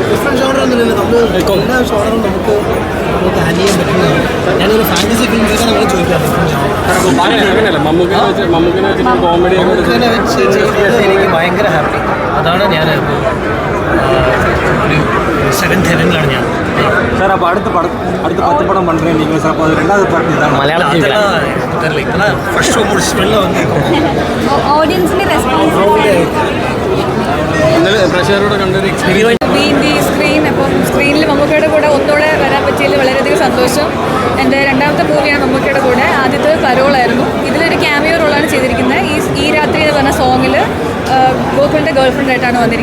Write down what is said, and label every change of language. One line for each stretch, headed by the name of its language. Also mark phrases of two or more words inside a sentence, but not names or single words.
English: different genre,
Malayalam: നമ്മൾ എല്ലാ ജോണറും നമുക്ക് ഹാൻഡിൽ ചെയ്യാൻ പറ്റുന്നതാണ്. ഞാനൊരു ഫാൻറ്റസി ഫിലിം ചെയ്താൽ നമ്മൾ ചോദിക്കാം. അങ്ങനെയല്ല, മമ്മൂക്കിനെ വെച്ചിട്ട് കോമഡി എനിക്ക് ഭയങ്കര ഹാപ്പി. അതാണ് ഞാൻ ഒരു
English: seventh heaven
Malayalam: ഞാൻ.
Tamil: சார், அப்போ அடுத்த 10 படம் பண்ணுறீங்க சார். அப்போ அது ரெண்டாவது பார்ட் இதான் மலையாளத்தில் தெரியல. இப்போதான்
English: first show
Tamil: முடிச்சு வெளில வந்து
English: audience's response
Malayalam: പ്രേക്ഷകരോട് കണ്ടൊരു എക്സ്പീരിയൻസ് സ്ക്രീൻ. അപ്പം സ്ക്രീനിൽ മമ്മൂക്കയുടെ കൂടെ ഒന്നുകൂടെ വരാൻ പറ്റിയതിൽ വളരെയധികം സന്തോഷം. എൻ്റെ രണ്ടാമത്തെ മൂവിയാണ് മമ്മൂക്കയുടെ കൂടെ. ആദ്യത്തെ പരോളായിരുന്നു. ഇതിലൊരു ക്യാമിയോ റോളാണ് ചെയ്തിരിക്കുന്നത്. ഈ രാത്രി എന്ന് പറഞ്ഞ സോങ്ങിൽ ഗോകുലിൻ്റെ ഗേൾഫ്രണ്ടായിട്ടാണ് വന്നിരിക്കുന്നത്.